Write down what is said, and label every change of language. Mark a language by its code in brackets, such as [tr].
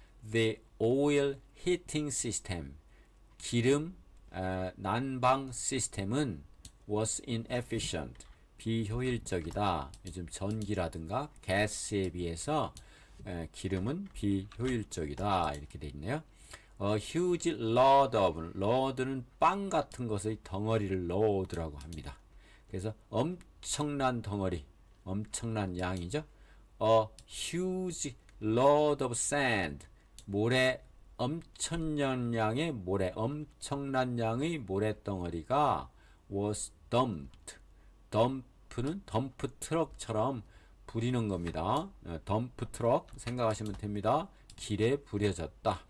[en] The oil heating system, [ko] 기름 난방 시스템은 [en] was inefficient, [ko] 비효율적이다. 요즘 전기라든가 가스에 비해서 기름은 비효율적이다 이렇게 돼 있네요. [en] A huge load [ko] 는 빵 같은 것의 덩어리를 load라고 합니다. 그래서 엄청난 덩어리, 엄청난 양이죠. [en] A huge load of sand, [ko] 모래, 엄청난 양의 엄청난 양의 모래덩어리가 [en] was dumped. [ko] dump는 덤프 트럭처럼 부리는 겁니다. 덤프 트럭 생각하시면 됩니다. 길에 부려졌다.